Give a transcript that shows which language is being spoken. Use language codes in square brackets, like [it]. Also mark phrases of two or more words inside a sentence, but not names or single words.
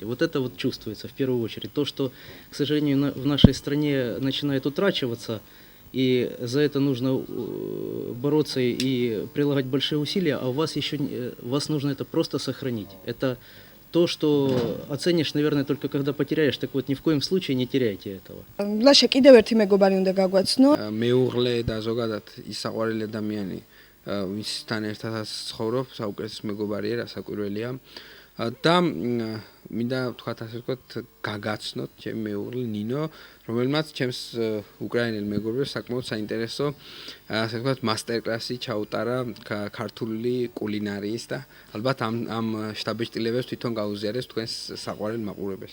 [ru] Вот это чувствуется в первую очередь. То, что, к сожалению, в нашей стране начинает утрачиваться, и за это нужно бороться и прилагать большие усилия, а вас нужно это просто сохранить. Это то, что оценишь, наверное, только когда потеряешь, так вот ни в коем случае не теряйте этого. [ka] ლაშა კიდევ ერთი მეგობარი უნდა გაგვაცნო. მეუღლე და ზოგადად ის საყვარელი ადამიანი ვისთან ერთადაც ცხოვრობ, საუკეთესო მეგობარია, რასაკვირველია. და მინდა ვთქვათ ასე ვთქვათ გაგაცნოთ ჩემი მეუღლე ნინო, რომელმაც ჩემს უკრაინელ მეგობრებს საკმაოდ საინტერესო ასე ვთქვათ მასტერკლასი ჩაუტარა ქართული კულინარიის და ალბათ ამ შტაბეჭდილებებს თვითონ გაუზიარებს თქვენს საყვარელ მაყურებელს.